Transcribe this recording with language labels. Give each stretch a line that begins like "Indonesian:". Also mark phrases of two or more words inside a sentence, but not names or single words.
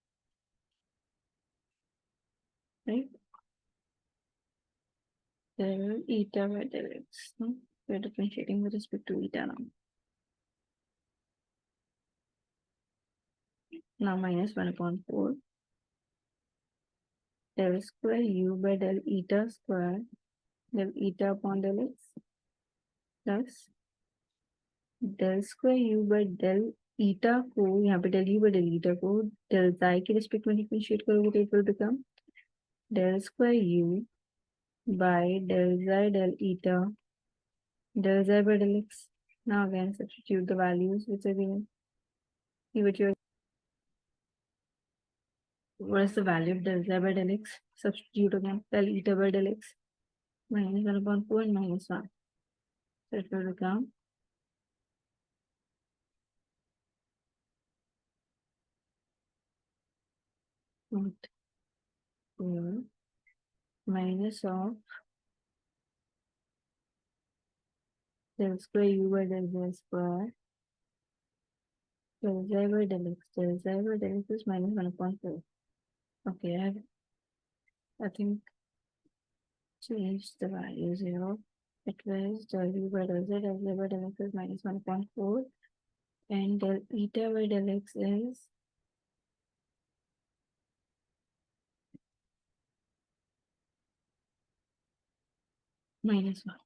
English: Right? Del eta by del x. No? We're differentiating with respect to eta now. Now minus 1 upon 4. Del square u by del eta square del eta upon del x plus del square u by del eta
Hindi: को यहाँ पे
English: del u by del eta को del xi
Hindi: के रिस्पेक्ट में डिफरेंशिएट करोगे तो
English: it will become del square u by del xi del eta del xi by del x. Now again substitute the values which are given. See what you what is the value of del xi by del x? Substitute again del eta by del x minus 1 upon 4 and minus 1. So it will become what? 4 minus of del square u by del z square del xi by del x. Del xi by del x is minus 1 upon 4. Okay, I think changed the values here. It was del u by del z by del x is minus 1 upon 4 and del eta by del x is minus 1.